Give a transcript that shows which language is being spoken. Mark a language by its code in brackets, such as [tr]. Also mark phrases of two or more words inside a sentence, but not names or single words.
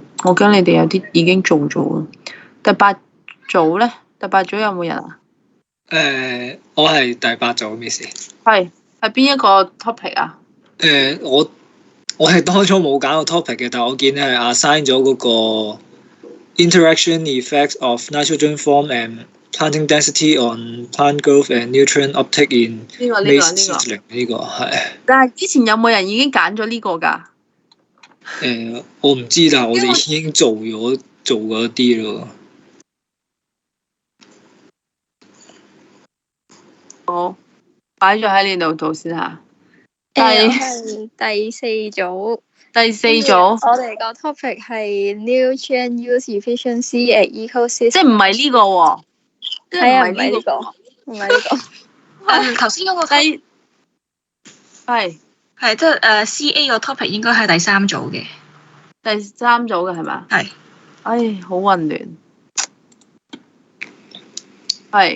[yue] 我驚你哋有啲已經做咗。第八組呢？第八組有冇人啊？我係第八組 Miss。係邊一個 topic 啊？我係當初冇揀個 topic 嘅，但我見你係 assign 咗嗰個 [en] interaction effects of nitrogen form and planting density on plant growth and nutrient uptake in maize seedling [yue] 呢個係。但係之前有冇人已經揀咗呢個㗎？我唔知，但係我哋已經做嗰啲咯。好，擺咗喺你度先嚇。係第四組。第四組，我哋個 topic 係 [en] nutrient use efficiency at ecosystem。 [yue] 即係唔係呢個喎？係啊，唔係呢個，唔係呢個。頭先嗰個係即係CA 個 topic 應該係第三組嘅。第三組嘅係咪？係。唉，好混亂。係。